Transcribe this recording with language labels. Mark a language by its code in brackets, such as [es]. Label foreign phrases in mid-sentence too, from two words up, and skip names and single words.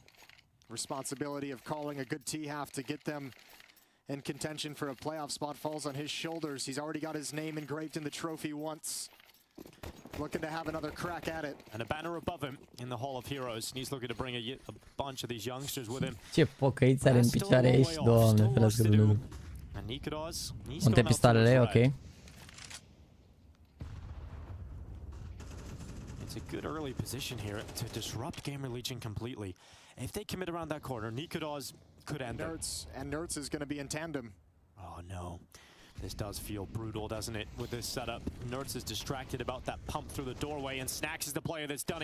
[en] Responsibility of calling a good T-half to get them in contention for a playoff spot falls on his shoulders. He's already got his name engraved in the trophy once. Looking to have another crack at it. And a banner above him in the Hall of Heroes. And he's looking to bring a bunch of these youngsters with him. [ro] Ce pocăiți are în picioare ești, doamne, ferească de lume. Unde pistolele, ok. [en] It's a good early position here to disrupt Gamer Legion completely. If they commit around that corner, Nikodas could end them. And Nerds is going to be in tandem. Oh no. This does feel brutal, doesn't it, with this setup? Nerds is distracted about that pump through the doorway, and Snacks is the player that's done it.